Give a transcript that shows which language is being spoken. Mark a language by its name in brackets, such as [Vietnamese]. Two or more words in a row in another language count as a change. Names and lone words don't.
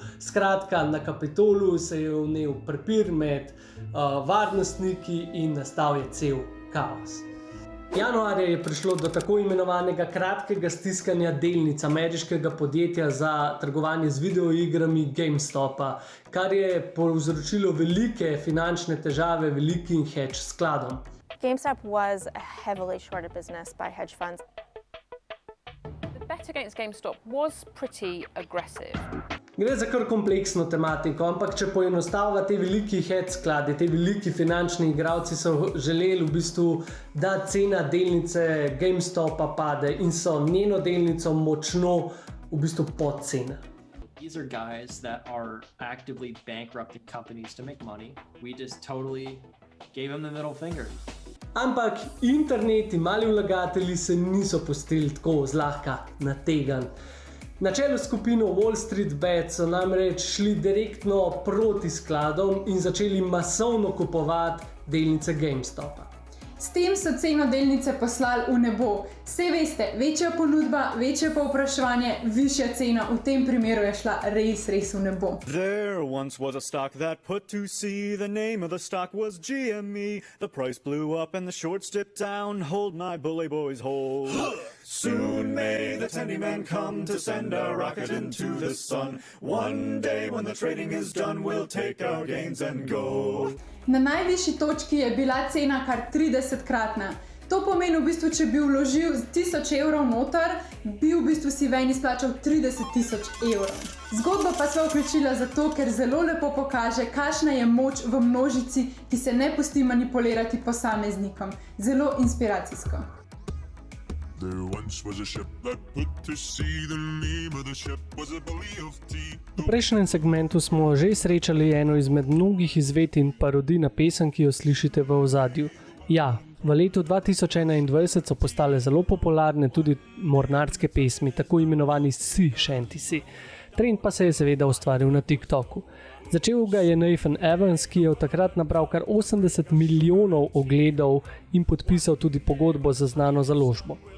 [Slovenian] Skratka, na Kapitolu se je vnel prepir med varnostniki in nastal je cel kaos. Januarja je prišlo do tako imenovanega kratkega stiskanja delnic ameriškega podjetja za trgovanje z videoigrami GameStopa, kar je povzročilo velike finančne težave velikim hedge skladom. [English] GameStop was a heavily shorted business by hedge funds. The bet against GameStop was pretty aggressive. [Slovenian] Gre za kar kompleksno tematiko, ampak če poenostavlja te veliki hedge skladi, te veliki finančni igralci so želeli v bistvu, da cena delnice GameStopa pade in so njeno delnico močno v bistvu podcena. [English] These are guys that are actively bankrupting companies to make money. We just totally gave them the middle finger. [Slovenian] Ampak internet in mali vlagatelji se niso pustili tako zlahka nategniti. Na čelu skupino Wall Street Bet so namreč šli direktno proti skladom in začeli masovno kupovati delnice GameStopa. S tem so ceno delnice poslali v nebo. Saj veste, večja ponudba, večje povpraševanje, višja cena, v tem primeru je šla res v nebo. [English] There once was a stock that put to sea. The name of the stock was GME. The price blew up and the shorts dipped down. Hold my bully boys, hold. Soon may the tendy man come to send a rocket into the sun. One day when the trading is done, we'll take our gains and go. [Slovenian] Na najvišji točki je bila cena kar 30-kratna. To pomeni v bistvu, če bi vložil 1000 evrov noter, bi v bistvu si ven izplačal 30.000 evrov. Zgodbo pa sva vključila zato, ker zelo lepo pokaže, kakšna je moč v množici, ki se ne pusti manipulirati posameznikom. Zelo inspiracijsko. [English] There once was a ship that put to sea. The name of the ship was a belly of tea. [Slovenian] V prejšnjem segmentu smo že srečali eno izmed mnogih izvedb in parodij na pesem, ki jo slišite v ozadju. Ja, v letu 2021 so postale zelo popularne tudi mornarske pesmi, tako imenovani [English] sea shantysi. [Slovenian] Trend pa se je seveda ustvaril na TikToku. Začel ga je Nathan Evans, ki je od takrat nabral kar 80 milijonov ogledov in podpisal tudi pogodbo za znano založbo.